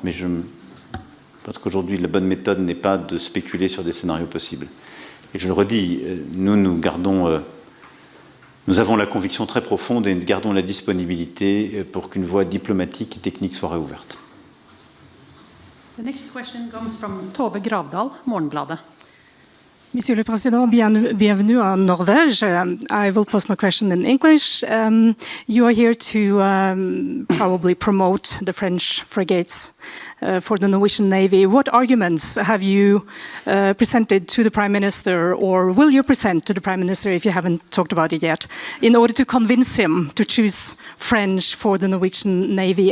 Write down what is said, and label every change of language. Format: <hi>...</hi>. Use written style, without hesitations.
<fr>Mais je pense qu'aujourd'hui, la bonne méthode n'est pas de spéculer sur des scénarios possibles. Et je le redis, nous avons la conviction très profonde et nous gardons la disponibilité pour qu'une voie diplomatique et technique soit réouverte.</fr> <en>The next question comes from Tove Gravdal, Morgenbladet.</en> <fr>Monsieur le Président, bienvenue en Norvège.</fr> <en>I will pose my question in English. You are here to probably promote the French frigates for the Norwegian Navy. What arguments have you presented to the Prime Minister, or will you present to the Prime Minister if you haven't talked about it yet, in order to convince him to choose French for the Norwegian Navy?</en>